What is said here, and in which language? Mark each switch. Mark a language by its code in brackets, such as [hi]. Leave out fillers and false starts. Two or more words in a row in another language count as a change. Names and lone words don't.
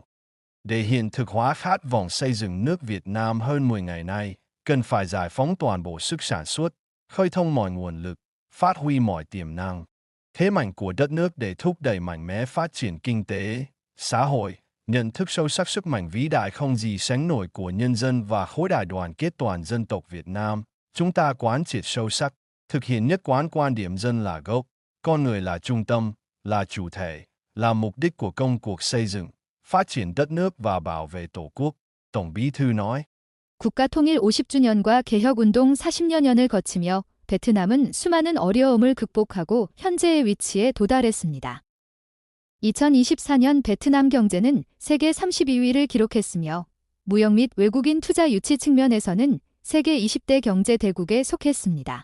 [vi] Để hiện thực hóa khát vọng xây dựng nước Việt Nam hơn 10 ngày nay, cần phải giải phóng toàn bộ sức sản xuất, khơi thông mọi nguồn lực, phát huy mọi tiềm năng, thế mạnh của đất nước để thúc đẩy mạnh mẽ phát triển kinh tế, xã hội, nhận thức sâu sắc sức mạnh vĩ đại không gì sánh nổi của nhân dân và khối đại đoàn kết toàn dân tộc Việt Nam. Chúng ta quán triệt sâu sắc, thực hiện nhất quán quan điểm dân là gốc, con người là trung tâm, là chủ thể, là mục đích của công cuộc xây dựng, phát triển đất nước và bảo vệ Tổ quốc, Tổng Bí thư nói. [ko] 국가 통일 50주년과 개혁운동 40여년을 거치며 베트남은 수많은 어려움을 극복하고 현재의 위치에 도달했습니다. 2024년 베트남 경제는 세계 32위를 기록했으며 무역 및 외국인 투자 유치 측면에서는 세계 20대 경제 대국에 속했습니다.